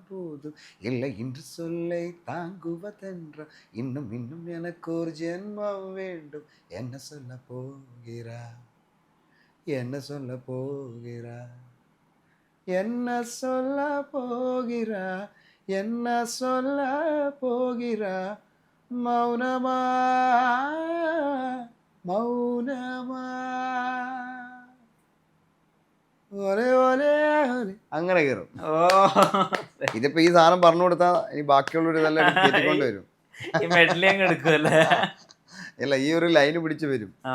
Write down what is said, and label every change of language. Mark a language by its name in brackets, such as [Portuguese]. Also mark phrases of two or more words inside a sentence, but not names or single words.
[Tamil] போதும் இல்லை இன்று சொல்லை தாங்குவதென்ற இன்னும் இன்னும் எனக்கு ஒரு ஜென்மம் வேண்டும் என்ன சொல்ல போகிறா என்ன சொல்ல போகிறா என்ன சொல்ல போகிறா என்ன சொல்ல போகிறா மௌனமா മൗനമാ [Malayalam] ഒരേ ഒരേ ഒരേ അങ്ങനെ കയറും. ഓ ഇതിപ്പോ ഈ സാധനം പറഞ്ഞു കൊടുത്താൽ ഇനി ബാക്കിയുള്ളവർ ഇതെല്ലാം കയറ്റിക്കൊണ്ട് വരും. ഈ മെഡലി അങ്ങ് എടുക്കുമല്ലേ? ഇല്ല, ഈ ഒരു ലൈന് പിടിച്ചു വരും.